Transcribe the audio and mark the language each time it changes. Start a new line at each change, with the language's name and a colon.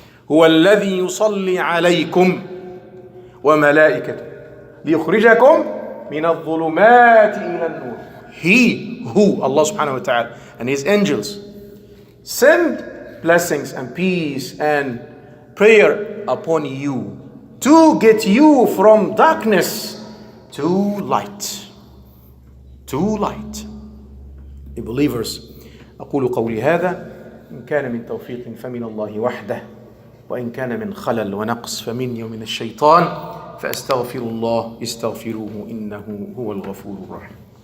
Arabic: هو الذي يصلي عليكم وملائكته ليخرجكم من الظلمات إلى النور.
English: He who, Allah subhanahu wa ta'ala, and his angels send blessings and peace and prayer upon you to get you from darkness to light. To light. The believers,
Arabic: أقول قولي هذا إن كان من توفيق فمن الله وحده وإن كان من خلل ونقص فمني ومن الشيطان فأستغفر الله استغفروه إنه هو الغفور الرحيم.